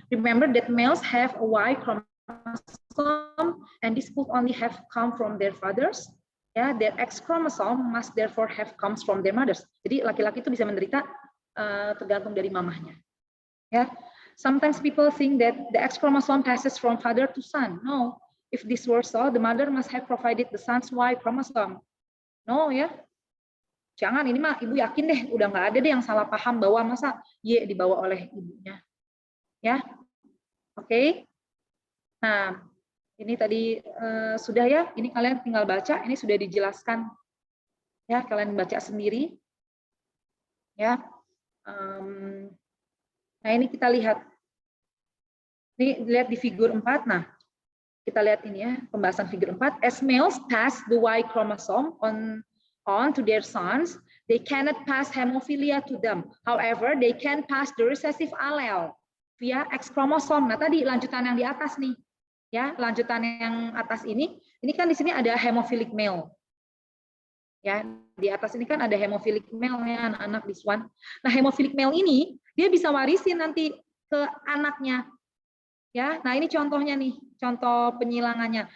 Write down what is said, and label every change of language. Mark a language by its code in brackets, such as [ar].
[en] Remember that males have a Y chromosome, and this could only have come from their fathers. Ya, their X chromosome must therefore have comes from their mothers. [id] Jadi laki-laki itu bisa menderita tergantung dari mamahnya. [en] Ya, sometimes people think that the X chromosome passes from father to son. No, if this were so, the mother must have provided the son's Y chromosome. No, ya. [id] Jangan, ini mah ibu yakin deh, udah nggak ada deh yang salah paham bahwa masa Y dibawa oleh ibunya. Ya, oke. Nah, Ini tadi sudah ya, ini kalian tinggal baca, ini sudah dijelaskan. Ya, kalian baca sendiri. Ya. Nah, ini kita lihat. Ini lihat di figur 4. Nah, kita lihat ini ya, pembahasan figur 4. [en] As males pass the Y chromosome on to their sons, they cannot pass hemophilia to them. However, they can pass the recessive allele via X chromosome. [id] Nah, tadi lanjutan yang di atas nih. Ya, lanjutan yang atas ini kan di sini ada hemophilic male. Ya, di atas ini kan ada hemophilic male ya, anak-anak [en] this one. [id] Nah, hemophilic male ini dia bisa warisin nanti ke anaknya. Ya, nah ini contohnya nih, contoh penyilangannya.